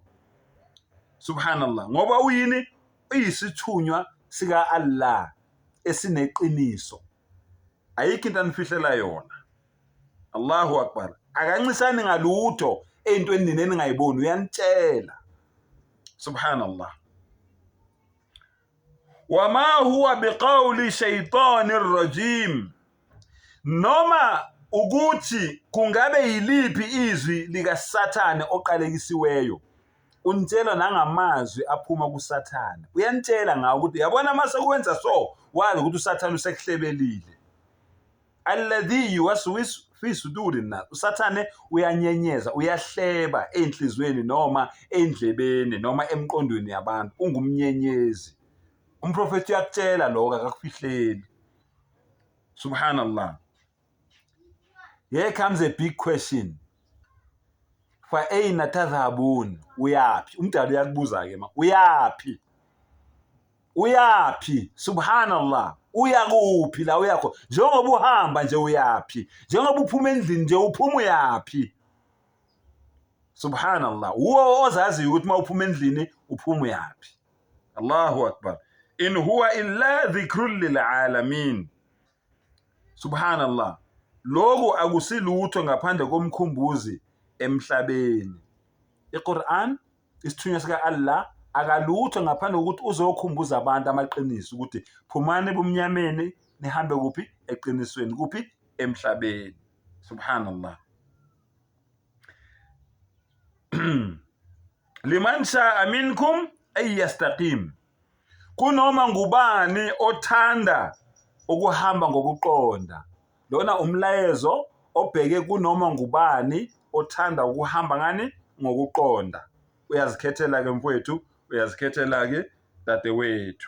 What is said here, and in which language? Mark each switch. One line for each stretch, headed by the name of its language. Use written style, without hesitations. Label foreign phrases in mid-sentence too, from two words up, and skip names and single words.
North Ndebele: Subhanallah. Ngoba uyini? Uyisithunywa sika Allah esineqiniso. Ayikho into anifihlela yona.
Arabic: الله أكبر.
North Ndebele: Akancisani ngalutho eyintweni nini ningayiboni, uyanitshela. Subhanallah.
Arabic: وما هو بقول شيطان رجيم.
North Ndebele: Noma ukuthi kungabe yiliphi izwi lika Sathane oqalekisiweyo, unitshela nangamazwi aphuma kuSathane. Uyanitshela ngawo ukuthi yabona mase kwenza so, wazi ukuthi uSathane usekuhlebelile.
Arabic: الذي يوسوس في صدور الناس.
North Ndebele: uSathane uyanyenyeza, uyahleba enhlizweni noma endlebeni noma emqondweni yabantu, ungumnyenyezi. Umprofethi uyakutshela lokho, akakufihleli. Subhanallah.
English: Here comes a big question.
Arabic: فأين تذهبون? Uyapi?
North Ndebele: Umdali uyakubuza ke ma. Uyapi? Uyapi? Subhanallah. Uyakuphi la uyakho? Njengoba uhamba nje uyapi? Njengoba uphuma endlini nje uphuma uyapi? Subhanallah. Uwo ozazi ukuthi mawuphuma endlini uphuma uyapi?
Arabic: الله أكبر. إن هو إلا ذكر للعالمين.
North Ndebele: Subhanallah. Lokho akusilutho ngaphandle komkhumbuzi emhlabeni. iQuran isithunywa sika Allah akalutho ngaphandle kokuthi uzokhumbuza abantu amaqiniso ukuthi phumani ebumnyameni nihambe kuphi? Eqinisweni. Kuphi? Emhlabeni. Subhanallah.
Arabic: لمن شاء منكم أن يستقيم.
North Ndebele: Kunoma ngubani othanda ukuhamba ngokuqonda. Lona umlayezo obheke kunoma ngubani othanda ukuhamba ngani? Ngokuqonda. Uyazikhethela ke mfowethu, uyazikhethela ke dadewethu.